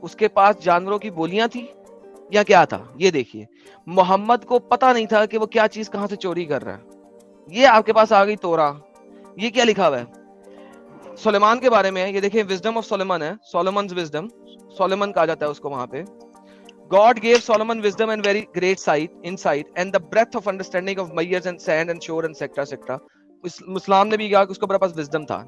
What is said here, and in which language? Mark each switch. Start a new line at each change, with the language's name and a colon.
Urdu: اس کے پاس جانوروں کی بولیاں تھی یا کیا تھا؟ یہ دیکھیے، محمد کو پتا نہیں تھا کہ وہ کیا چیز کہاں سے چوری کر رہا ہے. یہ آپ کے پاس آ گئی تورا. یہ کیا لکھا ہوا ہے سلیمان کے بارے میں؟ یہ دیکھیں، وزڈم آف سولومن ہے، سولومنز وزڈم، سولومن کہا جاتا ہے اس کو وہاں پہ.
English: God gave Solomon wisdom and very great insight and the breadth of understanding of myers and sand and shore and etc etc.
Urdu: اسلام نے بھی کہا کہ اس کو بڑا پاس wisdom تھا.